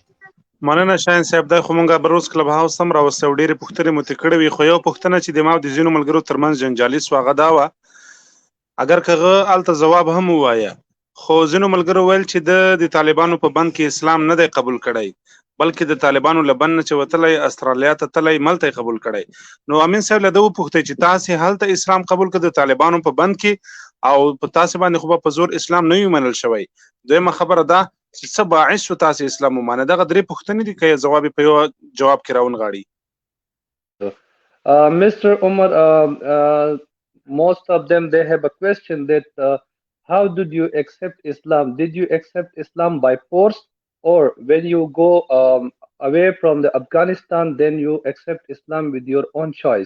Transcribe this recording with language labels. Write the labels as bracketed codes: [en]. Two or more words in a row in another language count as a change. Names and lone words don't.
[ps] مننه شاهین صاحب دا خو مونږ بروز کلب هاوس هم راوستی او ډېرې پوښتنې مو ترې کړې وې خو یو پوښتنه چې د ما او د ځینو ملګرو ترمنځ جنجالي سوه هغه دا وه اگر که هغه هلته ځواب هم ووایه خو ځینو ملګرو ویل چې د طالبانو په بند کې اسلام نه دی قبول کړی بلکې د طالبانو له بند نه چې وتلی استرالیا ته تلی ملته یې قبول کړی نو امین صاحب له ده وپوښتئ چې تاسې هلته اسلام قبول کړ د طالبانو په بند کې او په تاسې باندې خو به په زور اسلام نه وي منل شوی. دویمه خبره ده چې څه باعث شو تاسې اسلام ومانه. دغه 3 پوښتنې دي که یې ځواب یې په یو جواب کې راونغاړي. [en] Mr. Omar, most of them they have a question that how did you accept Islam? Did you accept Islam by force or when you go away from the Afghanistan then you accept Islam with your own choice?